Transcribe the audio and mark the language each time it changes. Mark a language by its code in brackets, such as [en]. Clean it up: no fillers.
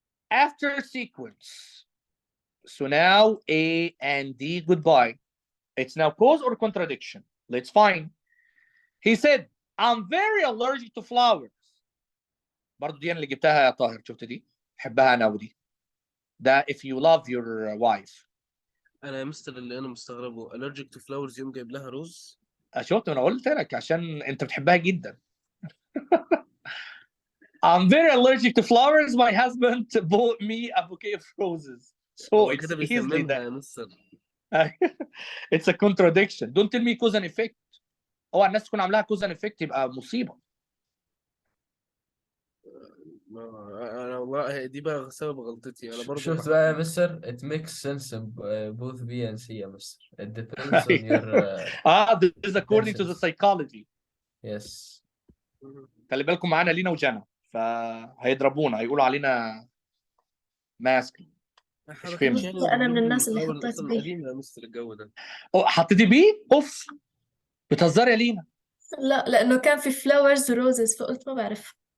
[en] After sequence. So now A and D, goodbye. It's now cause or contradiction. Let's find. He said, I'm very allergic to flowers. [ar] برضو دي أنا اللي جبتها يا طاهر، شفت دي؟ بحبها أنا ودي. [en] ده if you love your wife. [ar] أنا يا مستر اللي أنا مستغربه [en] allergic to flowers [ar] يوم جايب لها رز. شفت أنا قلت لك عشان أنت بتحبها جدا. [en] I'm very allergic to flowers. My husband bought me a bouquet of roses. So it's easily that. It's a contradiction. Don't tell me cause and effect. [ar] اوعى الناس تكون عاملاها cause and effect يبقى مصيبة. انا والله دي بقى سبب غلطتي انا برضو شفت بقى يا مستر [en] it makes sense in both B and C [ar] يا مستر [en] it depends on your this is according to the intentions. psychology. Yes. [ar] خلي بالكم معانا لينا وجنى فهيضربونا هيقولوا علينا ماسك. مش فهمت. أنا من الناس اللي حطيت اصلا بيه. قديم يا مستر الجو ده. حطيتي بيه؟ اوف بتهزري يا لينا. لا لأنه كان في فلاورز وروزز فقلت ما بعرف.